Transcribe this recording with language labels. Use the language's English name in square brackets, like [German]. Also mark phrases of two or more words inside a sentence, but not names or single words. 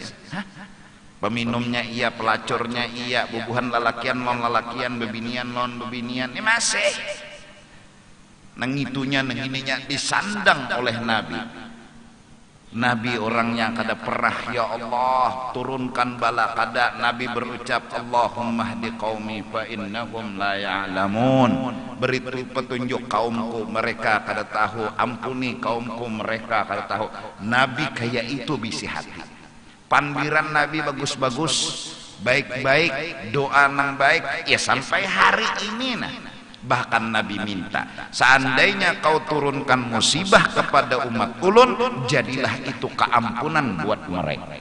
[Banjar] Peminumnya iya, pelacurnya iya, bubuhan lalakian lon lalakian, bebinian lon bebinian, ini masih nengitunya nengininya disandang oleh Nabi. Nabi orangnya kada pernah ya Allah turunkan bala, kada Nabi berucap [Arabic] اللهم اهد قومي فإنهم لا يعلمون, [Banjar] beri petunjuk kaumku mereka kada tahu, ampuni kaumku mereka kada tahu. Nabi kayak itu bisi hati, pandiran Nabi bagus-bagus, baik-baik, doa nang baik ya sampai hari ini. Nah, bahkan Nabi minta seandainya kau turunkan musibah kepada umat ulun, jadilah itu keampunan buat mereka.